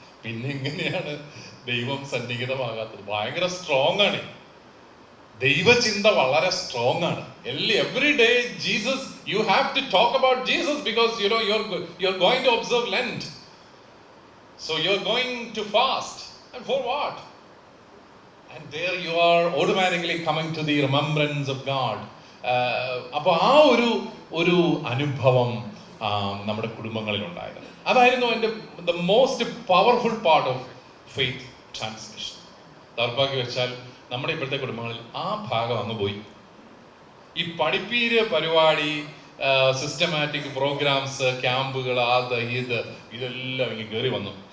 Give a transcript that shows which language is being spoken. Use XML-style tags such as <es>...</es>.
<ml>പിന്നെ എങ്ങനെയാണ് ദൈവം സന്നിഹിതമാകാത്തത്? ഭയങ്കര സ്ട്രോങ് ആണ്. ദൈവചിന്ത വളരെ സ്ട്രോങ് ആണ്.</ml> <en>Every day Jesus, you have to talk about Jesus because you are going to observe Lent. So you are going to fast. And for what? And there you are automatically coming to the remembrance of God.</en> <ml>അപ്പോൾ ആ ഒരു അനുഭവം നമ്മുടെ കുടുംബങ്ങളിൽ ഉണ്ടായിരുന്നു. അതായിരുന്നു എൻ്റെ</ml> <en>The most powerful part of faith transmission.</en> <ml>ദൗർഭാഗ്യം വെച്ചാൽ നമ്മുടെ ഇപ്പോഴത്തെ കുടുംബങ്ങളിൽ ആ ഭാഗം അങ്ങ് പോയി. ഈ പഠിപ്പീര് പരിപാടി, സിസ്റ്റമാറ്റിക് പ്രോഗ്രാംസ്, ക്യാമ്പുകൾ, ഇതെല്ലാം ഇങ്ങനെ കയറി വന്നു.</ml>